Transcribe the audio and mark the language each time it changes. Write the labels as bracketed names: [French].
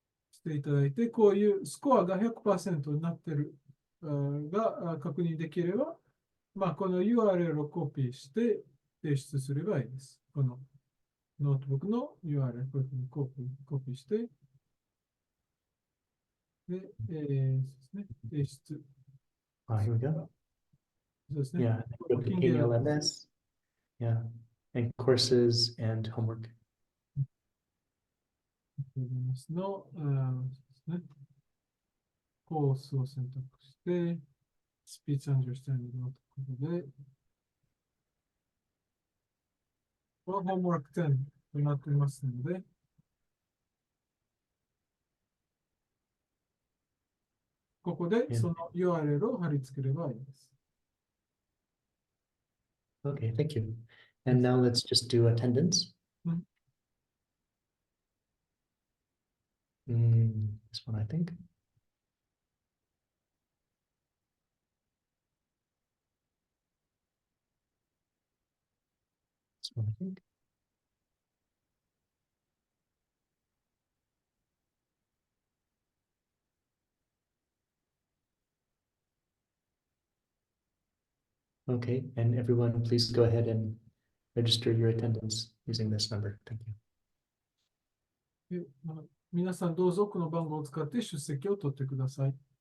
[Japanese] していただいて、こういうスコアが 100% になっているが確認できれば、まあ、この URL をコピーして提出すればいいです。このノートブックの URL こういうふうにコピーして、で、ですね、提出。 [English] Here we go. [Japanese] そうですね。 [English] Yeah, go to KLMS. Yeah, and courses and homework. [Japanese] の、ですね、コースを選択して、スピーチアンダースタンディングのところで、このホームワーク10となっていますので、ここでその URL を貼り付ければいいです。 [English] Okay, thank you. And now let's just do attendance. This one, I think. This one, I think. Okay, and everyone, please go ahead and register your attendance using this number. Thank you. [Japanese] 皆さんどうぞこの番号を使って出席を取ってください。